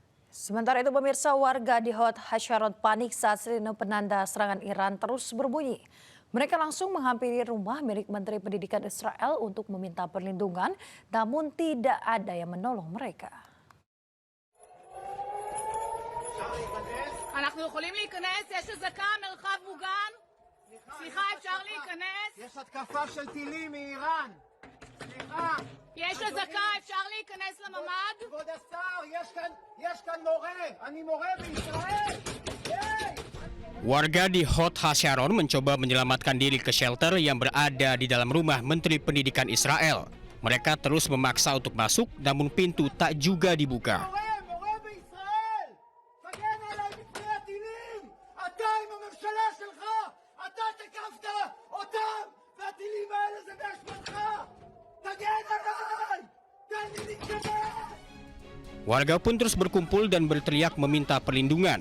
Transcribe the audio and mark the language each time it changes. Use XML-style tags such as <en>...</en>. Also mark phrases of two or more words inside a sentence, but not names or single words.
<id>Sementara itu pemirsa, warga di Hot Hasharon panik saat sirine penanda serangan Iran terus berbunyi. Mereka langsung menghampiri rumah milik Menteri Pendidikan Israel untuk meminta perlindungan, namun tidak ada yang menolong mereka.</id> <he>אנחנו יכולים להיכנס? יש אזעקה, מרחב מוגן? סליחה, אפשר להיכנס? יש התקפה של טילים מאיראן. סליחה. יש אזעקה, אפשר להיכנס לממ"ד? כבוד השר, יש כאן מורה. אני מורה בישראל.</he> <id>Warga di Hot Hasharon mencoba menyelamatkan diri ke shelter yang berada di dalam rumah Menteri Pendidikan Israel. Mereka terus memaksa untuk masuk, namun pintu tak juga dibuka. Warga pun terus berkumpul dan berteriak meminta perlindungan.</id>